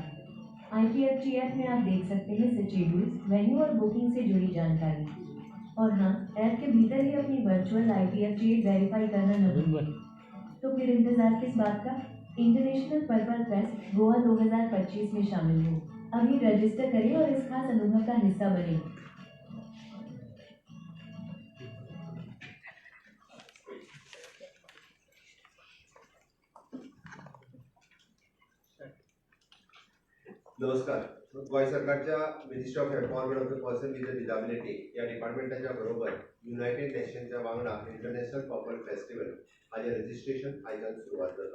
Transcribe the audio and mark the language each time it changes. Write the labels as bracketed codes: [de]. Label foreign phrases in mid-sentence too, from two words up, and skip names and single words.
[hi] IPFG ऐप में आप देख सकते हैं शेड्यूल्स, वेन्यू और बुकिंग से जुड़ी जानकारी। और हाँ, ऐप के भीतर ही अपनी वर्चुअल IPFG वेरीफाई करना न भूलिए। तो फिर इंतजार किस बात का? इंटरनेशनल पर्पल फेस्ट गोवा 2025 में शामिल हो। अभी रजिस्टर करें और इस खास अनुभव का हिस्सा बने। नमस्कार. [kok] गोय सरकारच्या मिनिस्ट्री ऑफ एम्पॉवरमेंट ऑफ द पर्सन विथ डिसॅबिलिटी या डिपार्टमेंटाच्या बरोबर युनायटेड नेशनच्या वांगडा इंटरनॅशनल पर्पल फेस्टिवल हाचे रजिस्ट्रेशन आयच्यान सुरवात जाता.